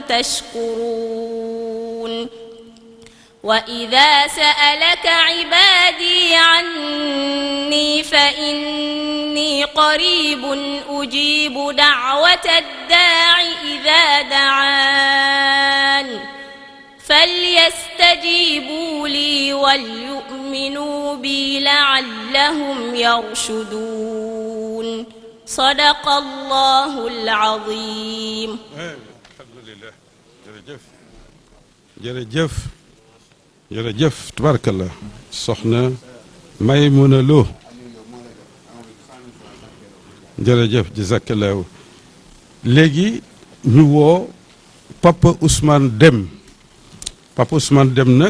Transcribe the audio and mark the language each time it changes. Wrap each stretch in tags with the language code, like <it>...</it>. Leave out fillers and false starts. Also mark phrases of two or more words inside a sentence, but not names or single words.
<ar>تشكرون وإذا سألك عبادي عني فإني قريب أجيب دعوة الداع إذا دعان فليستجيبوا لي وليؤمنوا بي لعلهم يرشدون صدق الله العظيم. الحمد لله</ar> <wo>jërëjëf tabarakallah soxna Maymuna Lo jërëjëf jazakallahu léegi ñu woo Papa Ousmane Deme nag</wo>